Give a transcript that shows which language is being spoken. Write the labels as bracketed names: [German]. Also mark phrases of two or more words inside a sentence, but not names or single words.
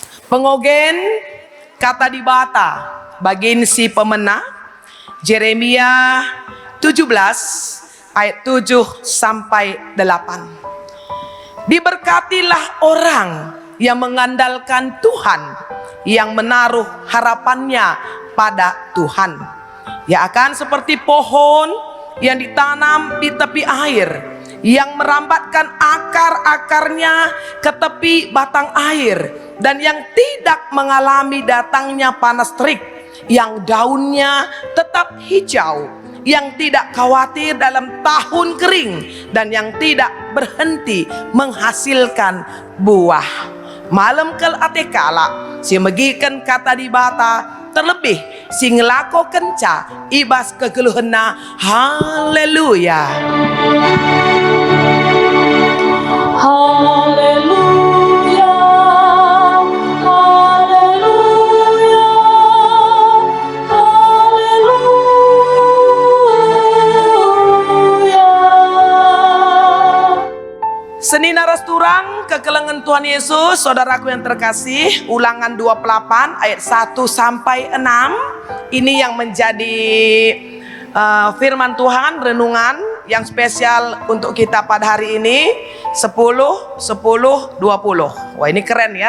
[Batak Karo] Pengogen kata di bata bagian si pemena Yeremia 17 ayat 7 sampai 8. [Indonesian] Diberkatilah orang yang mengandalkan Tuhan, yang menaruh harapannya pada Tuhan. Ya akan seperti pohon yang ditanam di tepi air, yang merambatkan akar-akarnya ke tepi batang air, dan yang tidak mengalami datangnya panas terik, yang daunnya tetap hijau, yang tidak khawatir dalam tahun kering, dan yang tidak berhenti menghasilkan buah. [Batak Karo] Malam kel atekala si megikan kata di bata, terlebih si ngelako kenca ibas kegeluhena. [Indonesian] Haleluya, haleluya, haleluya, haleluya. [Batak Karo] Seni naras turang kekelengan Tuhan Yesus, [Indonesian] saudaraku yang terkasih, Ulangan 28 ayat 1 sampai 6. Ini yang menjadi firman Tuhan, renungan yang spesial untuk kita pada hari ini. 10, 10, 20. Wah, ini keren ya.